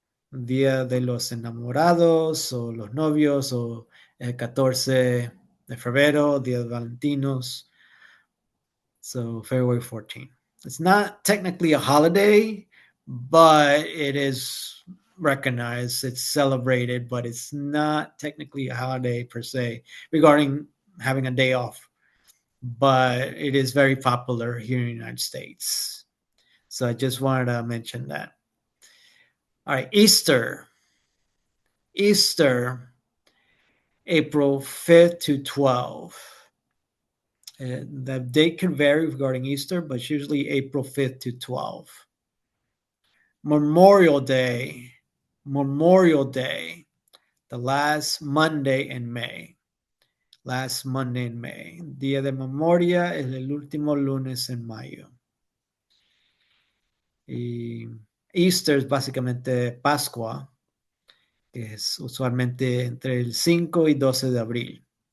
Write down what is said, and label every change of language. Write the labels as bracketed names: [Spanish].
[Spanish] Día de los Enamorados o los Novios, o el 14 de febrero, Día de Valentinos. [English] So February 14th. It's not technically a holiday, but it is recognized. It's celebrated, but it's not technically a holiday per se regarding having a day off. But it is very popular here in the United States. So I just wanted to mention that. All right, Easter. Easter, April 5th to 12th. The date can vary regarding Easter, but it's usually April 5th to 12th. Memorial Day. Memorial Day, the last Monday in May. Last Monday in May. [Spanish] Día de Memoria es el último lunes en mayo. Y Easter es básicamente Pascua, que es usualmente entre el 5 y 12 de abril.